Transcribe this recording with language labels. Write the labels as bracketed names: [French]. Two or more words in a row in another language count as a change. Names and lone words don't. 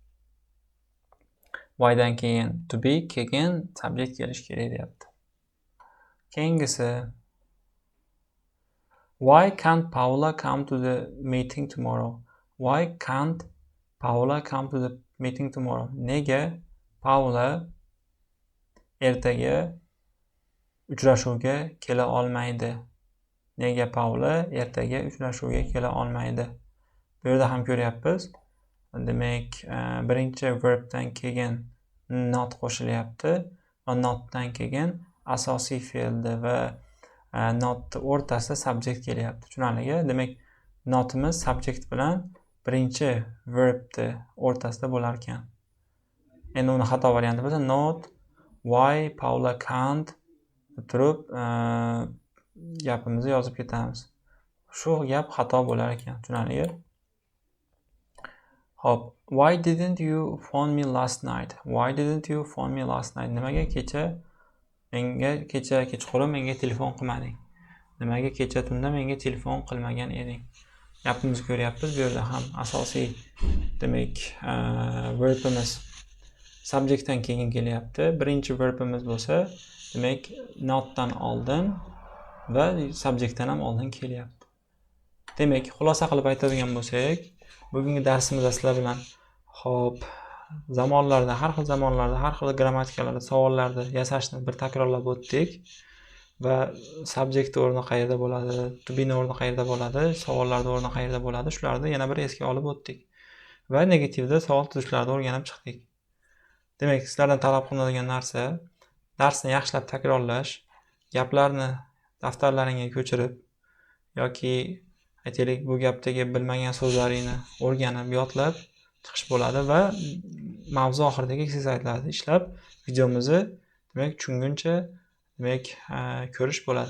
[Uzbek] Why'dan keyin [English] to be, [Uzbek] keyin subject kelish kerak deyapti. Keyingisi, [English] why can't Paula come to the meeting tomorrow? Why can't Paula come to the meeting tomorrow? [Uzbek] Nega Paula ertaga uchrashuvga kela olmaydi? Nega Paula ertaga uchrashuvga kela olmaydi? Bu yerda ham ko'ryapmiz. Demak, birinchi verbdan keyin not qo'shilyapti va notdan keyin asosiy fe'lni va not o'rtasida subject kelyapti. Tushunarligi? Demak, notimiz subject bilan birinchi verbni o'rtasida bo'lar ekan. Endi uni xato varianti bo'lsa [English] not why Paula can't [Uzbek] turib gapimizni yozib ketamiz. Shu gap xato bo'lar ekan. Tushunarligi? Hop, [English] why didn't you phone me last night? Why didn't you phone me last night? [Uzbek] Nimaga kecha Menga kecha kechqurun menga telefon qilmading. Nimaga kecha tunda menga telefon qilmagan eding? Gapimizni ko'ryapmiz. Bu yerda ham asosiy demak verbimiz subjectdan keyin kelyapti. Birinchi verbimiz bo'lsa, demak notdan oldin va subjectdan ham oldin kelyapti. Demak, xulosa qilib aytadigan bo'lsak, bugungi darsimizda sizlar bilan xo'p, zamonlarda, har xil zamonlarda, har xil grammatikalarda savollarni yasashni bir takrorlab o'tdik va subject o'rni qayerda bo'ladi, [English] to be [Uzbek] o'rni qayerda bo'ladi, savollarda o'rni qayerda bo'ladi, shularni yana bir esga olib o'tdik. Va negativda savol tuzishlarni o'rganib chiqdik. Demak, sizlardan talab qilinadigan narsa darsni yaxshilab takrorlash, gaplarni daftarlaringga ko'chirib yoki aytaylik bu gapdagi bilmagan so'zlaringni o'rganib, yodlab chiqish bo'ladi va mavzu oxiridagi eksersizlarni ishlab videomizni demak tushunguncha demak ko'rish bo'ladi.